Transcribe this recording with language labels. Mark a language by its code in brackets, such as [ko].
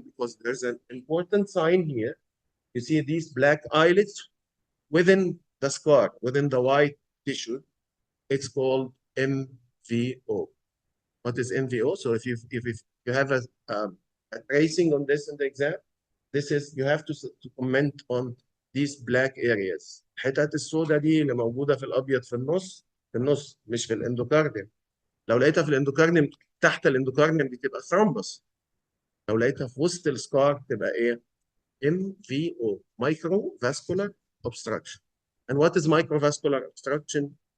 [en] Because there's an important sign here. You see these black islets within the scar, within the white tissue. It's called MVO. What is MVO? So if you have a tracing on this in the exam, this is you have to comment on these black areas. [ar] الحتت السوداء دي اللي موجوده في الابيض في النص مش في الاندوكارديوم. لو لقيتها في الاندوكارديوم تحت الاندوكارديوم دي تبقى ثرومبس. لو لقيتها في وسط السكار تبقى ايه؟ MVO, microvascular obstruction. [en] And what is microvascular obstruction?